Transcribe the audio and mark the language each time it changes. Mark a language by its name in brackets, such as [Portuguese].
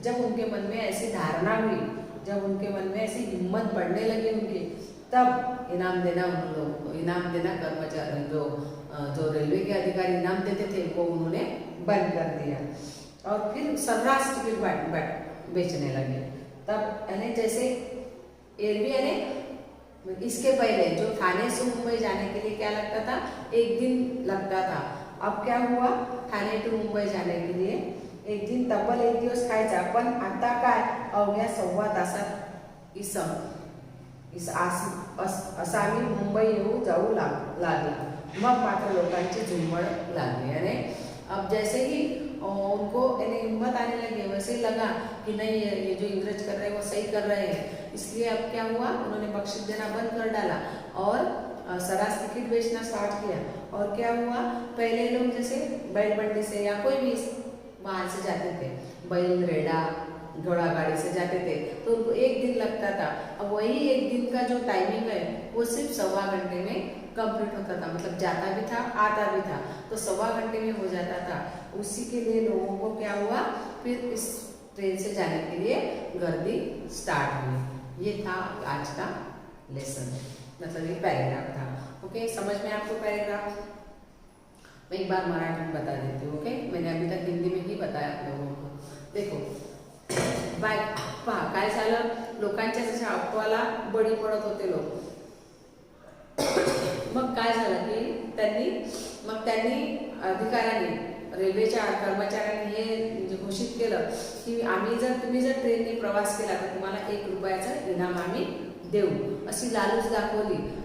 [Hindi] जब उनके मन में ऐसी धारणा हुई, जब उनके मन में ऐसी हिम्मत बढ़ने लगी उनकी, तब इनाम देना कर्मचारी जो रेलवे के अधिकारी इनाम देते थे वो उन्होंने बंद कर दिया और फिर सर्रास टिकट बेचने लगे। तब यानी जैसे एयरवे यानी इसके पहले जो ठाणे से मुंबई जाने के लिए क्या लगता था, 1 दिन लगता था। अब क्या हुआ, ठाणे टू मुंबई जाने के लिए 1 दिन, [Marathi] तब्बल 1 दिवस खायचा। पण आता काय अवघ्या 1.25 तासात असा आम्ही मुंबई जाऊ लागला। मग मात्र लोकांची झुंबड लागली। [Hindi] यानी अब जैसे ही उनको हिम्मत आने लगी, वैसे ही लगा कि नहीं ये जो इंग्रज कर रहे हैं वो सही कर रहे हैं। इसलिए अब क्या हुआ, उन्होंने बख्शिश देना बंद कर डाला और सरास टिकट बेचना स्टार्ट किया। और क्या हुआ, पहले लोग जैसे बैलबंडी से या कोई भी बाहर से जाते थे, बैल रेडा घोड़ा गाड़ी से जाते थे तो उनको 1 दिन लगता था। अब वही 1 दिन का जो टाइमिंग है वो सिर्फ 1.25 घंटे में कंप्लीट होता था। मतलब जाता भी था आता भी था तो 1.25 घंटे में हो जाता था। उसी के लिए लोगों को क्या हुआ, फिर इस ट्रेन से जाने के लिए गर्दी स्टार्ट हुई। ये था आज का लेसन, मतलब ये पैराग्राफ था। ओके, समझ में आपको पैराग्राफ? मैं एक बार मराठी में बता देती हूँ। ओके, मैंने अभी तक हिंदी में ही बताया आप लोगों को। देखो [Marathi] पहा काय झालं, लोकांच्या जशा अफवाला बळी पडत होते लोक। मग काय झालं की त्यांनी अधिकाऱ्यांनी, रेल्वेच्या कर्मचाऱ्यांनी हे म्हणजे घोषित केलं की तुम्ही जर ट्रेनने प्रवास केला तर तुम्हाला 1 रुपयाचं इनाम आम्ही देऊ, अशी लालूच दाखवली।